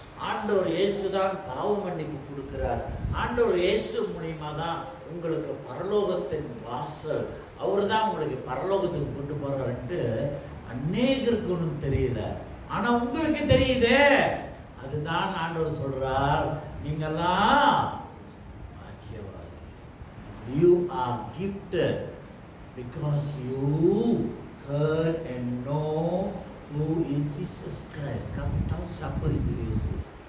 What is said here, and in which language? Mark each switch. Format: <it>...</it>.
<ta>ஆண்டவர் இயேசு தான் பாவ மன்னிப்பு கொடுக்கிறார். ஆண்டவர் இயேசு மூலியமா தான் உங்களுக்கு பரலோகத்தின் வாசல், அவர் தான் உங்களுக்கு பரலோகத்துக்கு கொண்டு போறாருன்ட்டு அநேகருக்கு ஒன்றும் தெரியல. ஆனா உங்களுக்கு தெரியுதே. அதுதான் ஆண்டவர் சொல்றார், நீங்கெல்லாம் பாக்கியவாதி.</ta> <en>You are gifted because you heard and know who is Jesus Christ.</en> <id>Kamu tahu siapa itu Yesus.</id>